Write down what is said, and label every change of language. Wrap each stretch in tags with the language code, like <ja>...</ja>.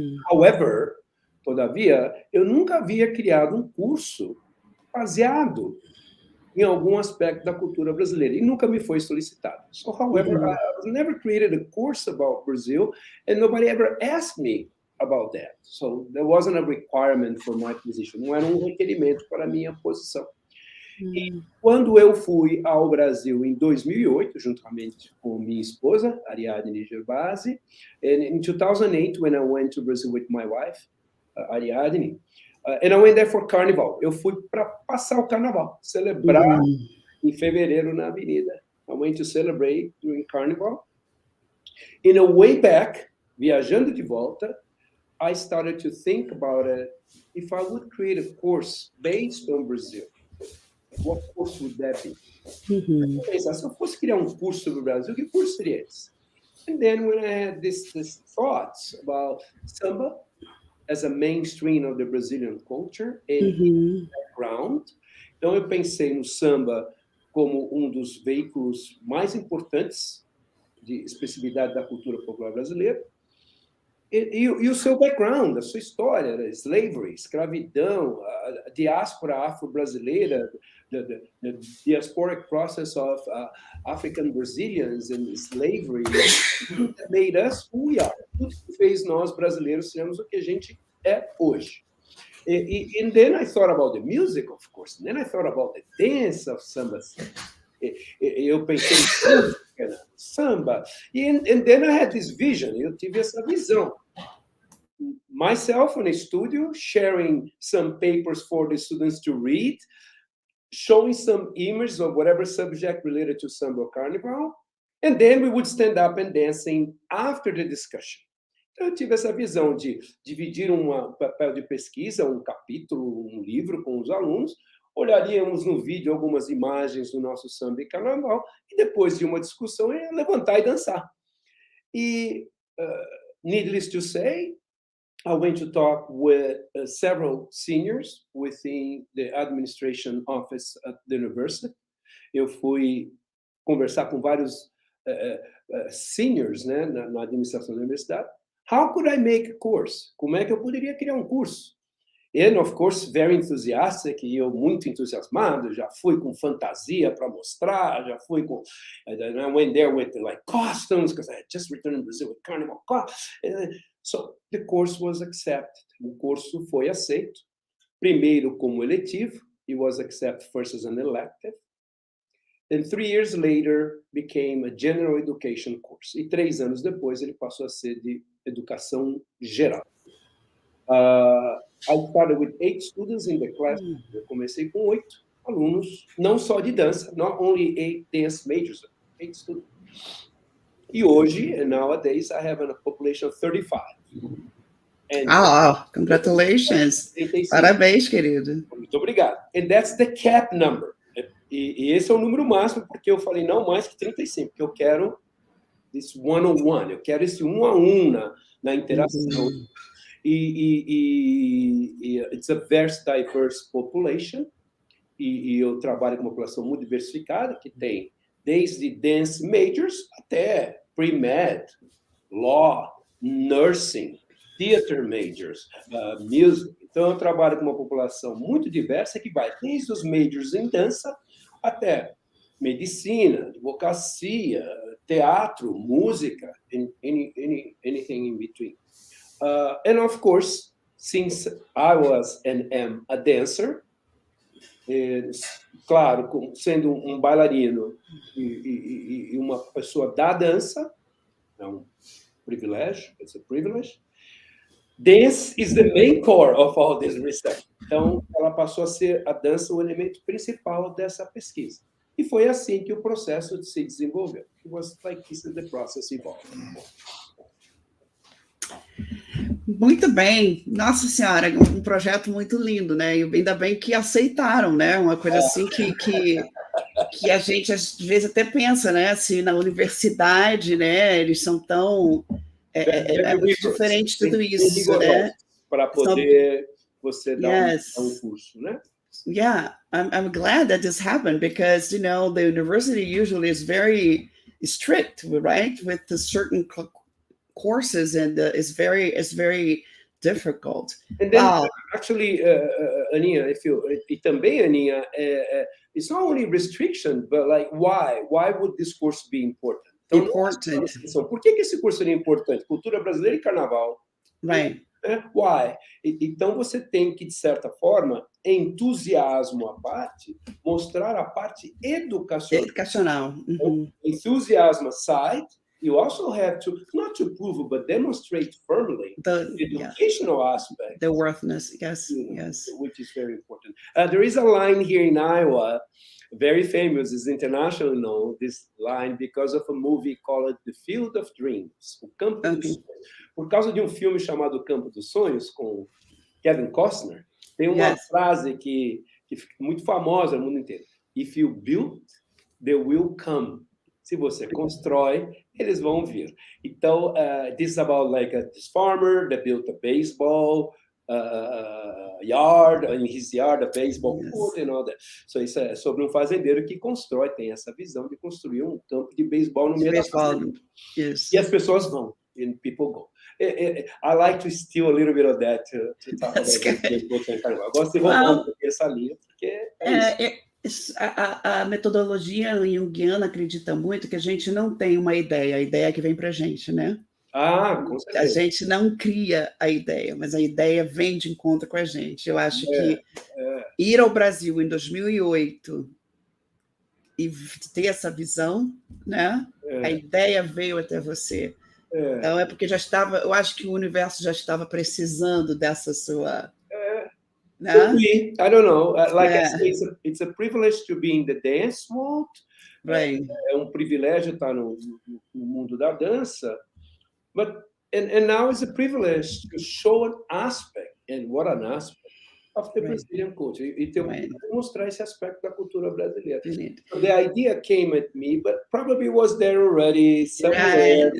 <pt>However, todavia, eu nunca havia criado um curso baseado em algum aspecto da cultura brasileira, e nunca me foi solicitado.</pt> <en>So, however, I never created a course about Brazil, and nobody ever asked me about that. So, there wasn't a requirement for my position.</en> <pt>Não era um requerimento para a minha posição. E quando eu fui ao Brasil em 2008, juntamente com minha esposa, Ariadne Gervasi,</pt> <en>and in 2008, when I went to Brazil with my wife, Ariadne, and I went there for Carnival.</en> <pt>Eu fui para passar o Carnaval, celebrar em fevereiro na Avenida.</pt> <en>I went to celebrate during Carnival. In a way back,</en> <pt>viajando de volta,</pt> <en>I started to think about it. If I would create a course based on Brazil, what course would that be?</en> <pt>Eu pensava, se eu fosse criar um curso sobre o Brasil, que curso seria esse?</pt> <en>And then when I had this thoughts about samba, as a mainstream of the Brazilian culture and background.</en> <pt>Então, eu pensei no samba como um dos veículos mais importantes de expressividade da cultura popular brasileira. E o seu background, a sua história, né?</pt> <en>Slavery,</en> <pt>escravidão, a diáspora afro-brasileira,</pt> <en>the diasporic process of African Brazilians and slavery that made us who we are.</en> <pt>Tudo que fez nós brasileiros sermos o que a gente é hoje.</pt> <en>And then I thought about the music, of course. And then I thought about the dance of samba.</en> <pt>Eu pensei em música, samba.</pt> <en>And then I had this vision.</en> <pt>Eu tive essa visão.</pt> <en>Myself in a studio, sharing some papers for the students to read, showing some images of whatever subject related to samba or carnival, and then we would stand up and dancing after the discussion.</en> <pt>Então, eu tive essa visão de dividir um papel de pesquisa, um capítulo, um livro com os alunos, olharíamos no vídeo algumas imagens do nosso samba e carnaval, e depois de uma discussão, ia levantar e dançar.</pt> <en>E, needless to say, I went to talk with several seniors within the administration office at the university.</en> <pt>Eu fui conversar com vários seniors, né, na administração da universidade.</pt> <en>How could I make a course?</en> <pt>Como é que eu poderia criar um curso?</pt> <en>And, of course, very enthusiastic,</en> <pt>e eu muito entusiasmado, já fui com fantasia para mostrar, já fui com...</pt> <en>And I went there with, like, costumes, because I had just returned to Brazil with carnival. So, the course was accepted.</en> <pt>O curso foi aceito. Primeiro como eletivo.</pt> <en>It was accepted first as an elective. And 3 years later, became a general education course.</en> <pt>E 3 anos depois, ele passou a ser de educação geral.</pt> <en>I started with 8 students in the class.</en> <pt>Eu comecei com 8 alunos, não só de dança,</pt> <en>not only 8 dance majors, 8 students.</en> <pt>E hoje,</pt> <en>and nowadays, I have a population of 35. And congratulations. 35.</en> <pt>Parabéns, querido. Muito obrigado.</pt> <en>And that's the cap number.</en> <pt>E esse é o número máximo, porque eu falei não mais que 35, porque eu quero</pt> <en>this one-on-one,</en> <pt>eu quero esse 1 a 1 na interação. E</pt> <en>it's a very diverse population,</en> <pt>e eu trabalho com uma população muito diversificada, que tem desde dance majors até</pt> <en>pre-med, law, nursing, theater majors, music.</en> <pt>Então, eu trabalho com uma população muito diversa, que vai desde os majors em dança até medicina, advocacia, teatro, música,</pt> <en>anything in between. And of course, since I was and am a dancer,</en> <pt>claro, sendo um bailarino e uma pessoa da dança, é um privilégio,</pt> <en>it's a privilege. Dance is the main core of all this research.</en> <pt>Então, ela passou a ser a dança o elemento principal dessa pesquisa. E foi assim que o processo se desenvolveu.</pt> <en>It was like this is the process evolved.</en> <pt>Muito bem. Nossa Senhora, um projeto muito lindo, né? E ainda bem que aceitaram, né? Uma coisa assim que a gente, às vezes, até pensa, né? Se na universidade, né? Eles são tão... É muito diferente tudo isso, né? Para poder você dar um curso, né?</pt> <en>Yeah, I'm glad that this happened because, you know, the university usually is very strict, right? With the certain courses, and it's very difficult. And then, actually, Aninha,</en> <pt>também,</pt> <en>Aninha, it's not only restriction, but like, why would this course be important?</en> <pt>Então,</pt> <en>important.</en> <pt>Por que esse curso seria importante? Cultura brasileira e carnaval.</pt> <en>Right. Why?</en> <pt>Então, você tem que, de certa forma, entusiasmo à parte, mostrar a parte educacional. Uhum.</pt> <en>Enthusiasm aside, you also have to, not to prove, but demonstrate firmly the educational aspect. The worthiness, yes. Which is very important. There is a line here in Iowa, very famous, is internationally known, this line, because of a movie called The Field of Dreams,</en> <pt>O Campo dos Sonhos. Por causa de um filme chamado Campo dos Sonhos, com Kevin Costner, tem uma frase que fica muito famosa no mundo inteiro.</pt> <en>If you build, they will come.</en> <pt>Se você constrói, eles vão vir.</pt> <en>Então, this is about like this farmer that built a baseball yard, in his yard, a baseball court and all that.</en> <pt>So isso é sobre um fazendeiro que tem essa visão de construir um campo de beisebol no meio da fazenda.</pt> <en>Yes.</en> <pt>E as pessoas vão,</pt> <en>and people go. I like to steal a little bit of that to talk about carnaval.</en> <pt>Eu gosto de roubar essa linha, porque isso. A metodologia junguiana acredita muito que a gente não tem uma ideia, a ideia é que vem para a gente, né? Com certeza. A gente não cria a ideia, mas a ideia vem de encontro com a gente. Eu acho que ir ao Brasil em 2008 e ter essa visão, né? A ideia veio até você. Então é porque eu acho que o universo já estava precisando dessa sua...</pt> <en>I don't know. Like I say, it's a privilege to be in the dance world. Right.</en> <pt>É um privilégio estar no mundo da dança.</pt> <en>But and now it's a privilege to show an aspect, and what an aspect of the Brazilian culture.</en> <pt>E mostrar esse aspecto da cultura brasileira.</pt> <en>So the idea came at me, but probably was there already somewhere.</en>